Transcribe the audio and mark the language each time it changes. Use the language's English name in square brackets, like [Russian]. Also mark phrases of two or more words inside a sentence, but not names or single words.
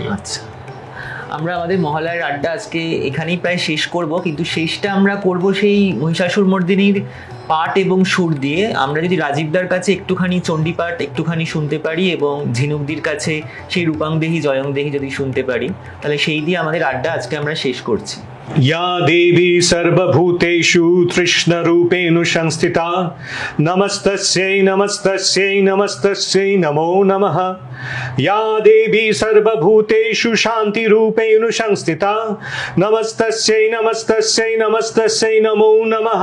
[Bangla] আচ্ছা, আমরা আমাদের মহালয়ার আড্ডা আজকে এখানেই প্রায় শেষ করব, কিন্তু শেষটা আমরা করব সেই মহিষাসুরমর্দিনীর পাঠ এবং সুর দিয়ে। আমরা যদি রাজীবদার কাছে একটুখানি চণ্ডীপাঠ একটুখানি শুনতে পারি এবং ঝিনুকদির কাছে সেই রূপাংদেহি জয়ংদেহি যদি শুনতে পারি, তাহলে সেই দিয়ে আমাদের আড্ডা আজকে আমরা শেষ করছি। [Sanskrit] या देवी सर्वभूतेषु तृष्णरूपेणु संस्थिता नमस्तस्यै नमस्तस्यै नमस्तस्यै नमो नमः। या देवी सर्वभूतेषु शान्तिरूपेणु संस्थिता नमस्तस्यै नमस्तस्यै नमस्तस्यै नमो नमः।